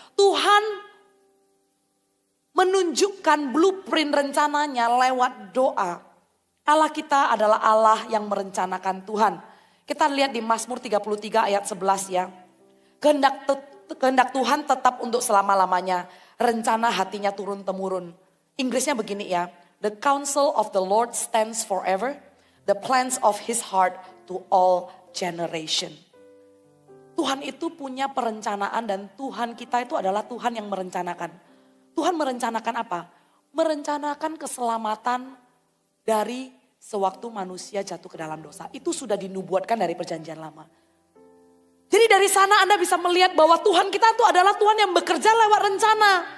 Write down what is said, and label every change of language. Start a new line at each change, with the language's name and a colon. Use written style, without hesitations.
Indonesian: Tuhan menunjukkan blueprint rencananya lewat doa. Allah kita adalah Allah yang merencanakan Tuhan. Kita lihat di Mazmur 33 ayat 11 ya. Kehendak Tuhan tetap untuk selama-lamanya. Rencana hatinya turun-temurun. Inggrisnya begini ya.
English: The counsel of the Lord stands forever. The plans of his heart to all generation.
Indonesian: Tuhan itu punya perencanaan dan Tuhan kita itu adalah Tuhan yang merencanakan. Tuhan merencanakan apa? Merencanakan keselamatan dari sewaktu manusia jatuh ke dalam dosa. Itu sudah dinubuatkan dari perjanjian lama. Jadi dari sana Anda bisa melihat bahwa Tuhan kita itu adalah Tuhan yang bekerja lewat rencana.